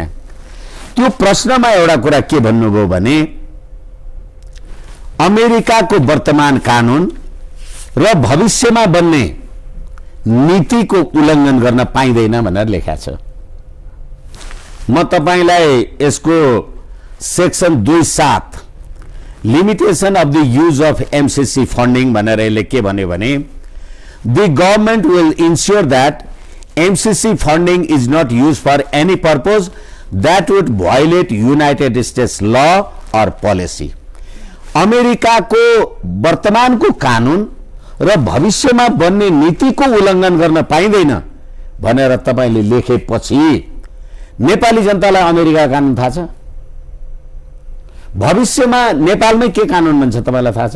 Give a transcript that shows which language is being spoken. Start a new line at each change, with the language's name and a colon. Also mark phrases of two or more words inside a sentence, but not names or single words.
Nepali: त्यहाँ त्यो प्रश्नमा एउटा कुरा के भन्नुभयो भने, अमेरिकाको वर्तमान कानून र भविष्यमा बन्ने नीतिको उल्लङ्घन गर्न पाइँदैन भनेर लेखेको छ। म तपाईलाई यसको सेक्सन 2(7)
English: limitation of the use of MCC funding
Nepali: भनेर यसले के भन्यो भने,
English: the government will ensure that MCC funding is not used for any purpose that would violate United States law और policy।
Nepali: अमेरिकाको वर्तमानको कानून र भविष्यमा बन्ने नीतिको उल्लङ्घन गर्न पाइँदैन भनेर तपाईले लेखेपछि नेपाली जनतालाई अमेरिकाको कानून थाहा छ? भविष्यमा नेपालमै के कानून बन्छ तपाईलाई थाहा छ?